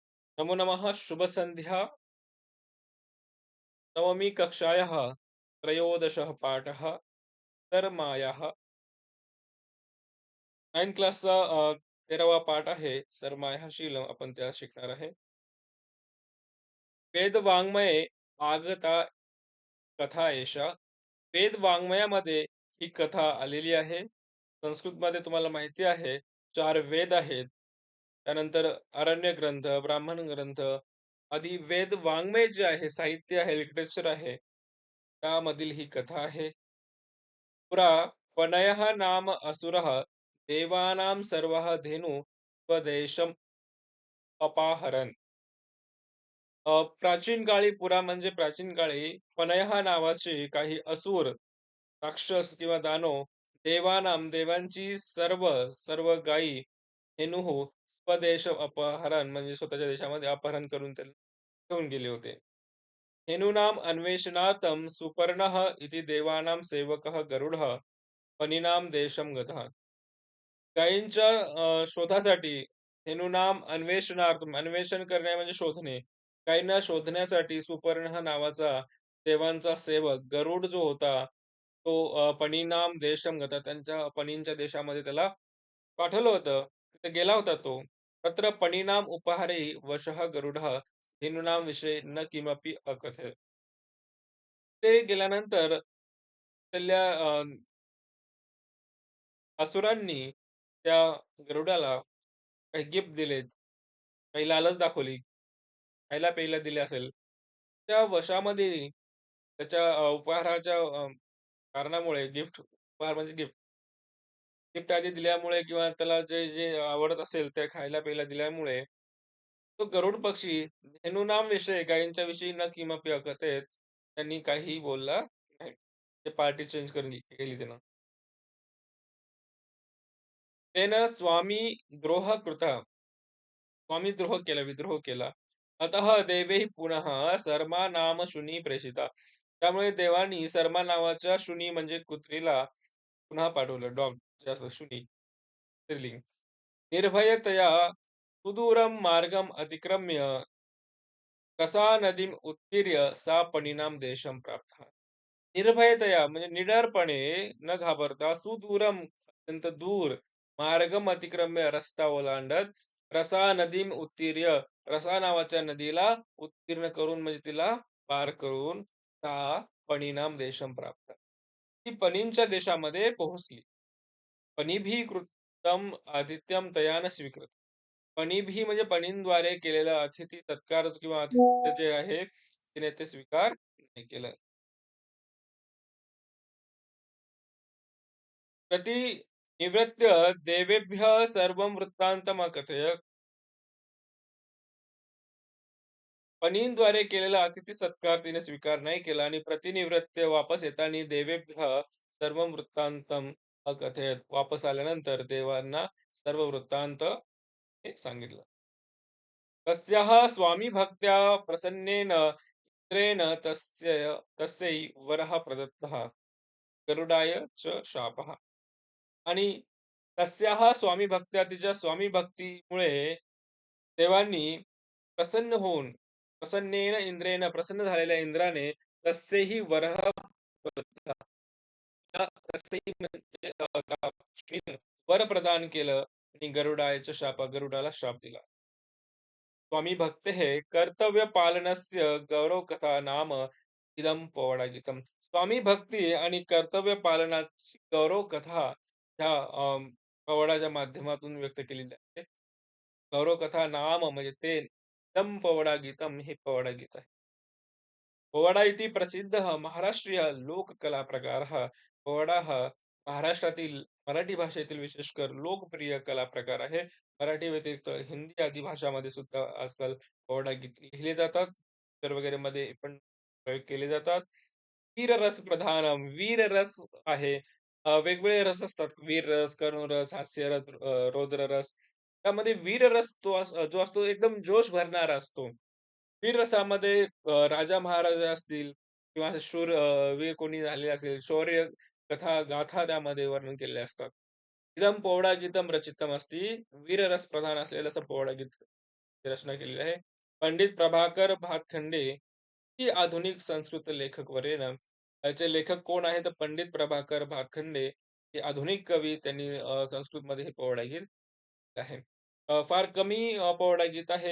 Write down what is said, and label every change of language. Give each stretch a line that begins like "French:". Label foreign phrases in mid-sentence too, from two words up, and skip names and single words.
Sanskrit: नमो नमः, शुभसन्ध्या। नवमी कक्षायाः त्रयोदशः पाठः सरमायाः।
Marathi: 9th क्लासचा 13वा पाठ आहे सरमायाः शीलम. आपण त्या शिकणार आहे.
Sanskrit: वेदवाङ्मये आगता कथा एषा.
Marathi: वेदवाङ्मयामध्ये ही कथा आलेली आहे. संस्कृतमध्ये तुम्हाला माहिती आहे 4 वेद आहेत. त्यानंतर अरण्य ग्रंथ, ब्राह्मण ग्रंथ आदी वेद वाङ्मय जे आहे, साहित्य आहे, लिटरेचर आहे, त्यामधील ही कथा आहे.
Sanskrit: पुरा पनयः नाम असुरः देवानां सर्वः धेनु स्वदेशम् अपाहरन्.
Marathi: प्राचीन काळी पुरा म्हणजे प्राचीन काळी पनयः नावाचे काही असुर, राक्षस किंवा दानव देवांची सर्व गायी धेनुः स्वदेश अपहरण म्हणजे स्वतःच्या देशामध्ये अपहरण करून ते घेऊन गेले होते.
Sanskrit: धेनूनाम् अन्वेषणार्थं सुपर्णः इति देवानां सेवकः गरुडः फणीनां देशं गतः.
Marathi: गायींच्या शोधासाठी
Sanskrit: धेनूनाम अन्वेषणार्थम
Marathi: अन्वेषण करणे म्हणजे शोधणे. गायींना शोधण्यासाठी सुपर्ण नावाचा देवांचा सेवक गरुड जो होता, तो
Sanskrit: पणीनाम देशम गता
Marathi: त्यांच्या पणींच्या देशामध्ये त्याला पाठवलं होतं. तिथे गेला होता तो.
Sanskrit: तत्र पणीनाम उपहारे वशः गरुडः धेनूनां विषये न किमपि अकथयत्.
Marathi: ते गेल्यानंतर त्याला असुरांनी त्या गरुडाला काही गिफ्ट दिलेत, काही लालच दाखवली, खायला-प्यायला दिले असेल. त्या वशामध्ये त्याच्या उपहाराच्या कारणामुळे उपहार म्हणजे गिफ्ट. गिफ्ट आधी दिल्यामुळे किंवा त्याला जे आवडत असेल ते खायला-प्यायला दिल्यामुळे तो गरुड पक्षी धेनूनाम विषयी गायींच्या विषयी
Sanskrit: न किमपि अकथेत
Marathi: त्यांनी काहीही बोलला नाही. ते
English: party change
Marathi: करून केली त्यानं.
Sanskrit: तेन स्वामी द्रोह कृतः.
Marathi: स्वामीद्रोह केला, विद्रोह केला.
Sanskrit: अतः देवैः पुनः सरमा नाम शुनी प्रेषिता.
Marathi: त्यामुळे देवांनी सरमा नावाच्या शुनी म्हणजे कुत्रीला पुन्हा पाठवलं. डॉग जे असतं शुनी, स्त्रीलिंग.
Sanskrit: निर्भयतया सुदूरं मार्गम अतिक्रम्य कसा नदीम उत्तीर्य सा पणीनां देशम प्राप्तः.
Marathi: निर्भयतया म्हणजे निडरपणे न घाबरता सुदूरम अत्यंत दूर
Sanskrit: मार्गम अतिक्रम्य
Marathi: रस्ता ओलांडत
Sanskrit: रसा नदीम उत्तीर्य
Marathi: रसा नावाच्या नदीला उत्तीर्ण करून म्हणजे तिला पार करून
Sanskrit: ता पणीनाम देशम प्राप्त.
Marathi: ती पणींच्या देशामध्ये पोहोचली.
Sanskrit: पणिभी कृतं आतिथ्यम तया न स्वीकृत.
Marathi: पणिभी म्हणजे पणींद्वारे केलेला अतिथी सत्कार किंवा आतिथ्य जे आहे तिने ते स्वीकार नाही केलं.
Sanskrit: प्रतिनिवृत्य देवेभ्यः सर्वं वृत्तान्तम् अकथयत्.
Marathi: पणींद्वारे केलेला अतिथी सत्कार तिने स्वीकार नाही केला आणि प्रतिनिवृत्त वापस येताना
Sanskrit: देवेभ्यः सर्व वृत्तांतम अकथयत.
Marathi: वापस आल्यानंतर देवांना सर्व वृत्तांत हे सांगितलं.
Sanskrit: तस्याः स्वामीभक्त्या प्रसन्नेन इंद्रेण तस्यै वरः प्रदत्तः गरुडाय च शापः.
Marathi: आणि
Sanskrit: तस्याः स्वामीभक्त्या
Marathi: तिच्या स्वामीभक्तीमुळे देवांनी प्रसन्न होऊन
Sanskrit: प्रसन्नेन इंद्रेन
Marathi: प्रसन्न झालेल्या इंद्राने
Sanskrit: तस्यैहि वरः प्रदत्तः.
Marathi: तस्यैहि म्हणजे लक्ष्मीनं वर प्रदान केलं आणि गरुडाला शाप दिला.
Sanskrit: स्वामी भक्तेः कर्तव्यपालनस्य गौरवकथा नाम इदं पौराणिकम्.
Marathi: स्वामी भक्ती आणि कर्तव्य पालनाची गौरव कथा ह्या पवाडाच्या माध्यमातून व्यक्त केलेली आहे.
Sanskrit: गौरव कथा नाम
Marathi: म्हणजे ते
Sanskrit: इदं पौराणिकम्
Marathi: हे पौराणिक आहे.
Sanskrit: पोवाडा इति प्रसिद्धः महाराष्ट्रीय लोककला प्रकारः.
Marathi: पोवाडा हा महाराष्ट्रातील मराठी भाषेतील विशेषकर लोकप्रिय कला प्रकार आहे. मराठी व्यतिरिक्त हिंदी आदी भाषामध्ये सुद्धा आजकाल पोवाडा गीत लिहिले जातात. पिक्चर वगैरे मध्ये पण प्रयोग केले जातात.
Sanskrit: वीररस प्रधानम
Marathi: वीररस आहे. वेगवेगळे रस असतात. वीररस, करुणरस, हास्यरस, रौद्ररस. त्यामध्ये वीररस जो असतो एकदम जोश भरणारा असतो. वीर रसामध्ये राजा महाराजा असतील किंवा असे शूर वीर कोणी झाले असेल, शौर्य कथा, गाथा त्यामध्ये वर्णन केलेले असतात.
Sanskrit: इदं पौडा गीतम रचितम अस्ति.
Marathi: वीररस प्रधान असलेलं असं पौडा गीत रचना केलेली आहे.
Sanskrit: पंडित प्रभाकर भातखंडे ही आधुनिक संस्कृत लेखक वरेण्य.
Marathi: याचे लेखक कोण आहेत? तर पंडित प्रभाकर भातखंडे हे आधुनिक कवी. त्यांनी संस्कृतमध्ये हे पोवाडा गीत आहे. फार कमी पोवाडा गीत आहे.